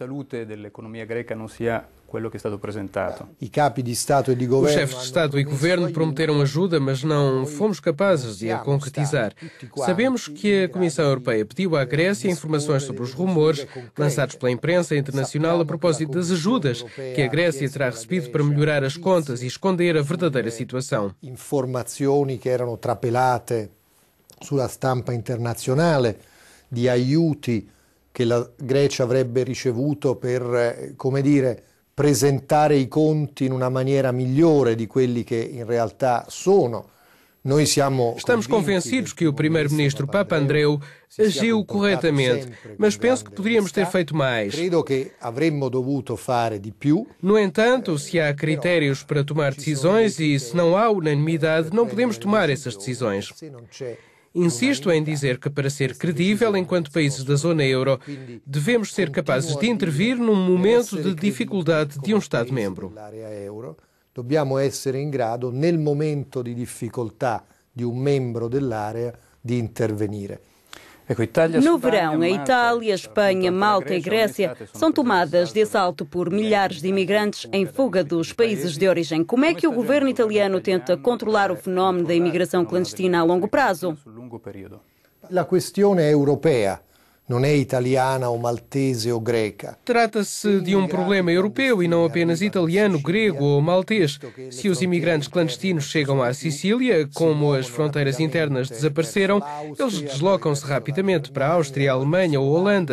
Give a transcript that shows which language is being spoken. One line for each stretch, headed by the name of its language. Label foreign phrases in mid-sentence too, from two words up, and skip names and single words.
Portuguese: Os chefes de Estado e Governo prometeram ajuda, mas não fomos capazes de a concretizar. Sabemos que a Comissão Europeia pediu à Grécia informações sobre os rumores lançados pela imprensa internacional a propósito das ajudas que a Grécia terá recebido para melhorar as contas e esconder a verdadeira situação.
Italian: Informazioni che erano trapelate sulla stampa internazionale di aiuti che la Grecia avrebbe ricevuto per, come dire, presentare i conti in una maniera migliore di quelli che in realtà sono.
Portuguese: Estamos convencidos que o primeiro-ministro Papandreou agiu corretamente, mas penso que poderíamos ter feito mais. No entanto, se há critérios para tomar decisões e se não há unanimidade, não podemos tomar essas decisões. Insisto em dizer que, para ser credível enquanto países da zona euro, devemos ser capazes de intervir num momento de dificuldade de um Estado-membro.
Italian: Dobbiamo essere in grado, nel momento di difficoltà di un membro dell'area, di intervenire.
Portuguese: No verão, a Itália, Espanha, Malta e Grécia são tomadas de assalto por milhares de imigrantes em fuga dos países de origem. Como é que o governo italiano tenta controlar o fenómeno da imigração clandestina a longo prazo?
Italian: La questione è europea.
Portuguese: Não é italiana ou maltese ou greca. Trata-se de um problema europeu e não apenas italiano, grego ou maltês. Se os imigrantes clandestinos chegam à Sicília, como as fronteiras internas desapareceram, eles deslocam-se rapidamente para a Áustria, a Alemanha ou a Holanda.